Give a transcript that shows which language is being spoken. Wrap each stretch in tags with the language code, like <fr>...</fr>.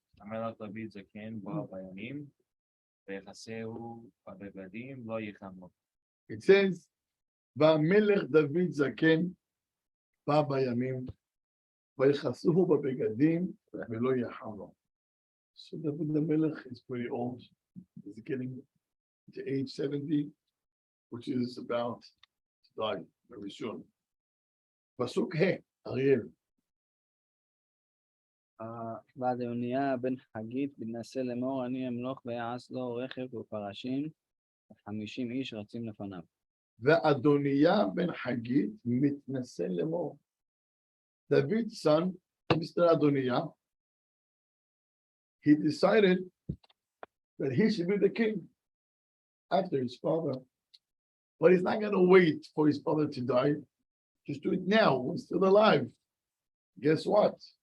<he>המלך דוד זקן בא בימים, ויחסהו בבגדים לא יחמו.</he> <en>It says,</en> <he>"Va'amelech David Zaken בא בימים, ויכסוהו בבגדים ולא יחמו."</he> <en>So David the Melech is pretty old. He's getting to age 70, which is about to die very soon.</en> <he>פסוק ה', אריאל. ואדוניה בן חגית בנשא לאמור, אני אמלוך ויעש לו רכב ופרשים, 50 איש רצים לפניו. ואדוניה בן חגית מתנשא לאמור.</he> <en>David's son, Mr. Adoniah, he decided that he should be the king after his father. But he's not going to wait for his father to die. Just do it now when he's still alive. Guess what?</en>